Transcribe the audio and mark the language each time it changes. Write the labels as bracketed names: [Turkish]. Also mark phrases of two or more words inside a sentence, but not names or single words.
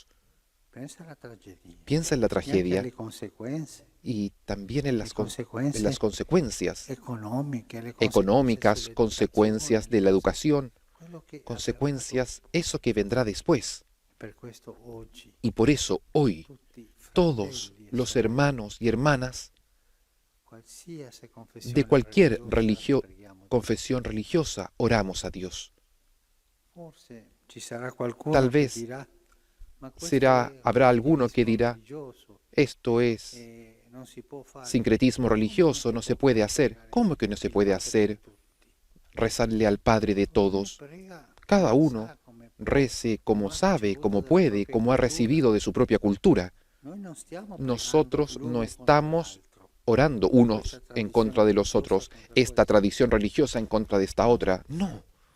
[Italian] Pensa alla tragedia, [Spanish] piensa en la [Italian] e anche tragedia alle conseguenze [Spanish] y también en las, Le consecuencias en las consecuencias económicas, le económicas, consecuencias de la educación, [Italian] quello che [Spanish] consecuencias, eso que vendrá después. [Italian] per questo oggi [Spanish] Y por eso hoy [Italian] tutti [Spanish] todos [Italian] fratelli e [Spanish] los [Italian] sorelle, [Spanish] hermanos y hermanas [Italian] qualsiasi confessione [Spanish] de cualquier [Italian] religiosa, preghiamo Dio. [Spanish] confesión religiosa oramos a Dios. [Italian] Forse ci sarà qualcuno [Spanish] Tal [Italian] che [Spanish] vez [Italian] dirà, "Ma questo [Spanish] será, [Italian] è [Spanish] habrá alguno que [Italian] relativismo [Spanish] dirá, [Italian] religioso [Spanish] esto es [Italian] e non si può fare". [Spanish] sincretismo religioso, no se puede hacer. ¿Cómo que no se puede hacer? Rezarle al Padre de todos. Cada uno rece como sabe, como puede, como ha recibido de su propia cultura. Nosotros no estamos orando unos en contra de los otros, esta tradición religiosa en contra de esta otra.